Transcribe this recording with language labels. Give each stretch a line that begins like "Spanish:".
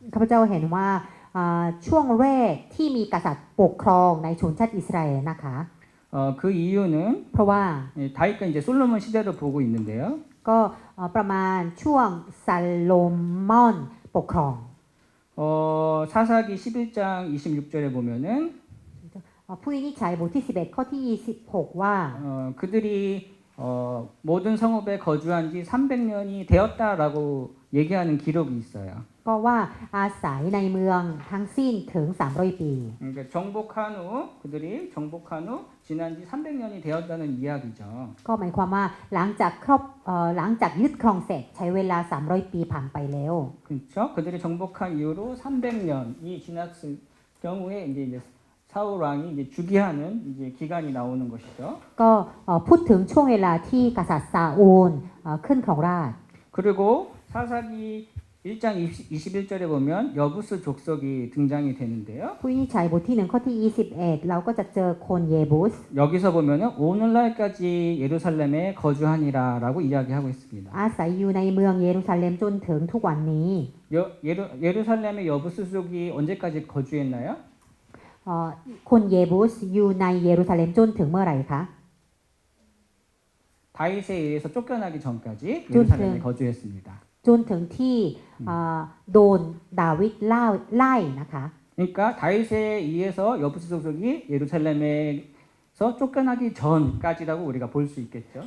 Thai: ข้าพเจ้าเห็นว่าช่วงแรกที่มีกษัตริย์ปกครองในชนชาติอิสราเอลนะคะ
Korean: 그 이유는
Thai: เพราะว่า
Korean: 다윗과 이제 솔로몬 시대를 보고 있는데요.
Thai: ก็ประมาณช่วงซาโลมอนปกครอง
Korean: 사사기 11장 26절에 보면은
Thai: ผู้วินิจฉัยบทที่11ข้อที่26ว่า
Korean: 그들이 모든 성읍에 거주한 지 300년이 되었다라고 얘기하는 기록이 있어요.
Thai: ก็ว่าอาศัยในเมืองทั้งสิ้นถึง300 ปี
Korean: 그러니까 그들이 정복한 후 지난 지 300년이 되었다는 이야기죠.
Thai: ก็หมายความว่าหลังจากยึดครองเสร็จใช้เวลา300 ปีผ่านไปแล้ว
Korean: 그렇죠? 그들이 정복한 이후로 300년이 지났을 경우에 이제 사울 왕이 이제 주기하는 이제 기간이 나오는 것이죠.
Thai: ก็พูดถึงช่วงเวลาที่กษัตริย์ซาอูลขึ้นครองราชย์
Korean: 그리고 사사기 1장 21절에 보면 여부스 족속이 등장이 되는데요.
Thai: ผู้วินิจฉัยบทที่1ข้อที่21เราก็จะเจอคนเยบุส
Korean: 여기서 보면은 오늘날까지 예루살렘에 거주하니라라고 이야기하고 있습니다.
Thai: อาศัยอยู่ในเมืองเยรูซาเล็มจนถึงทุกวันนี้
Korean: 예루살렘의 여부스족이 언제까지 거주했나요?
Thai: คนเยบุสอยู่ในเยรูซาเล็มจนถึงเมื่อไหร่คะ
Korean: 다윗에 의해서 쫓겨나기 전까지 예루살렘에 거주했습니다.
Thai: จนถึงที่โดนดาวิดไล่นะคะ
Korean: 그러니까 다윗에 의해서 여부스 족속이 예루살렘에서 쫓겨나기 전까지라고 우리가 볼 수 있겠죠.